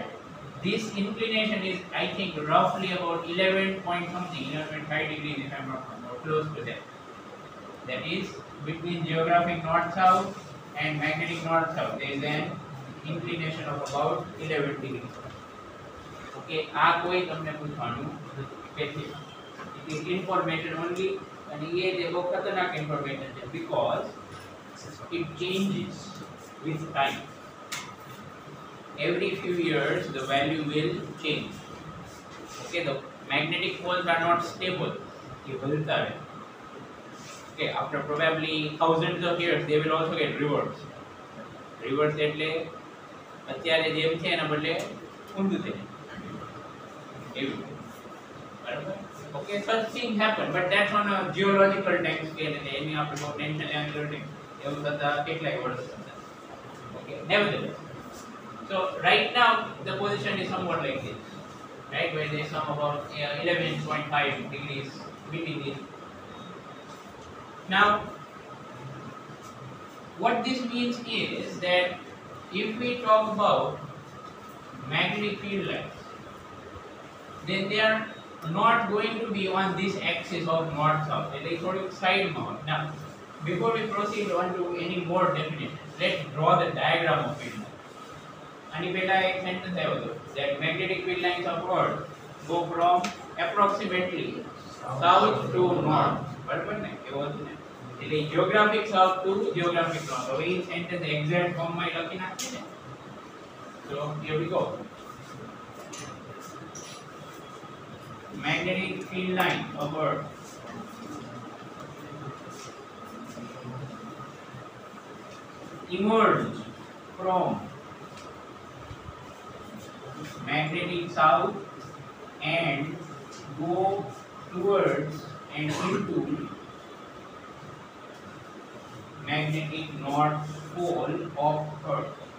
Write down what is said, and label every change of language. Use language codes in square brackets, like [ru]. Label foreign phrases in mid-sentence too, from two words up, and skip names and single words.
[en] This inclination is, I think, roughly about 11.5 degrees, if I am not wrong, or close to that. That is between geographic north-south and magnetic north-south. There is an inclination of about 11 degrees. [hi] Okay, कोई तुमने पूछवानु कैसे? [en] It is information only, and [hi] ये देखो खतरनाक [en] information है because it changes with time. Every few years the value will change. Okay, the magnetic poles are not stable. [hi] ये बदलता है. [en] Okay, after probably thousands of years they will also get reversed. [gu] Reverse એટલે અત્યારે જેમ છે એના બદલે ઊંધું થઈ જાય. એવું. બરાબર? [en] Okay, such things happen, but that's on a geological time scale. [gu] એની આપણે બહુ ટેન્શન લેવાની જરૂર નહીં. એવું થતા કેટલાય વર્ષ થતા. [en] Okay, nevertheless. So right now the position is somewhat like this, right, where there is some about 11.5 degrees between these. Now what this means is that if we talk about magnetic field lines, then they are not going to be on this axis of north south. They sort of side mount. Now, before we proceed on to any more definition, let's draw the diagram of field line. [gu] આની પહેલા એક સેન્ટેન્સ આવ્યો હતો [en] that magnetic field lines of earth go from approximately south to north. [gu] બરાબર ને એવો હતું ને એટલે [en] geographic south to geographic north. [gu] હવે એ [en] sentence exact formમાં [gu] લખી નાખીએ ને. [en] So here we go. Magnetic field line of earth emerge from magnetic south and go towards and into magnetic north pole of earth.